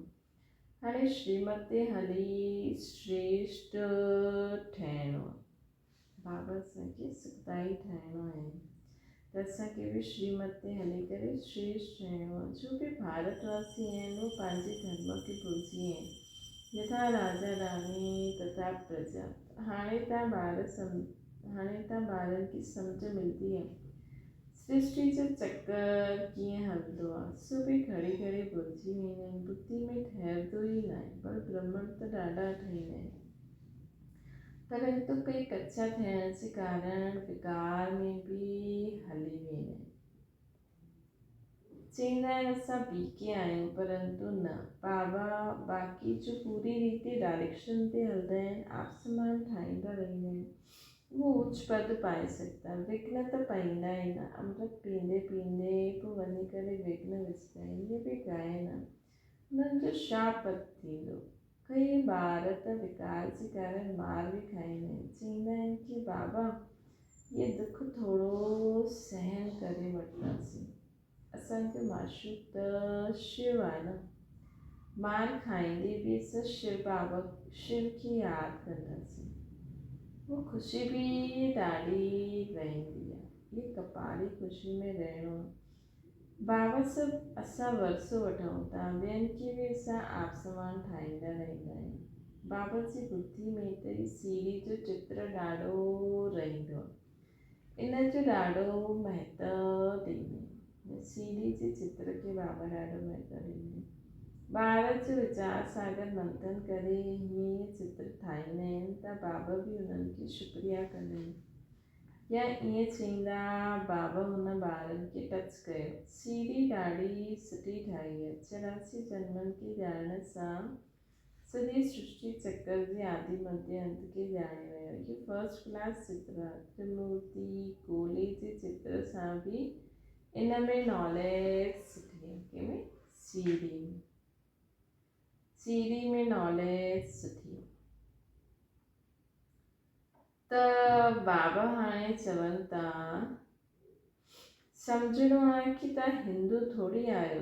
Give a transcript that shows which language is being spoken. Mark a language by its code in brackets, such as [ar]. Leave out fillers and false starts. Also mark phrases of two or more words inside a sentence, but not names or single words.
[sd] हाणे श्रीमत ते हली श्रेष्ठ ठहिणो आहे। बाबा असांखे सुखदाई ठाहिणो आहे त असांखे बि श्रीमत ते हली करे श्रेष्ठ ठहिणो आहे। जो बि भारतवासी आहिनि उहे पंहिंजे धर्म खे भुलिजी आहिनि। [hi] यथा राजा रानी तथा प्रजा। [sd] हाणे तव्हां ॿारनि खे सम्झ मिलंदी आहे सृष्टि जो चक्कर कीअं हलंदो आहे। सो बि घड़ी घड़ी भुलिजी वेंदा आहिनि। बुद्धि में ठहिरंदो ई न आहे। पर ब्रह्मण त ॾाढा ठहींदा आहिनि। परंतु कई कच्चा थियण जे कारण विकार में बि हली वेंदा आहिनि। चवंदा आहिनि असां बीके आहियूं परंतु न। बाबा बाक़ी जो पूरी रीति डायरेक्शन ते हलंदा आहिनि। आसमान ठाहींदा रहंदा आहिनि। वो उच्च पद पाए सघंदा। विघ्न त पईंदा ई न। अमृत पींदे पींदे पोइ वञी करे विघ्न विझंदा आहिनि। इहे बि गायन आहे। उन्हनि जो छा पद थींदो। कई ॿार त विकार जे कारण मार बि खाईंदा आहिनि। चवंदा आहिनि की बाबा ये दुख थोरो सहन करे वठंदासीं। असांजो माशूक त शिव आहे न। मार खाईंदे बि असां शिव खे यादि कंदासीं। वो ख़ुशी बि ॾाढी रहंदी आहे। ये कपाली ख़ुशी में रहणो आहे। बाबा सभु असां वरसो वठूं था। ॿियनि खे बि असां आप समान ठाहींदा रहंदा आहियूं। बाबा जी बुद्धि में त ही सीढ़ी जो चित्र ॾाढो रहंदो आहे। इन जो ॾाढो महत्व ॾींदा आहिनि। सीढ़ी जे चित्र खे बाबा ॾाढो महत्व ॾींदा आहिनि। ॿार जो वीचार सागर मंथन करे हीअं चित्र ठाहींदा आहिनि त बाबा बि उन्हनि खे शुक्रिया कंदा आहिनि। या ईअं चवंदा बाबा हुन ॿारनि खे टच कयो। सीढ़ी ॾाढी सुठी ठाही आहे। 84 जन्मनि खे ॼाणण सां सॼी सृष्टि चक्कर जे आदि मध्य अंत खे ॼाणे वियो। इहो [en] फर्स्ट क्लास [sd] चित्र आहे। त्रिमूर्ति गोले जे चित्र सां बि इन में नॉलेज सुठी आहे। कंहिंमें सीढ़ी में नॉलेज सुठी आहे। त बाबा हाणे चवनि था सम्झणो आहे कि तव्हां हिंदू थोरी आहियो।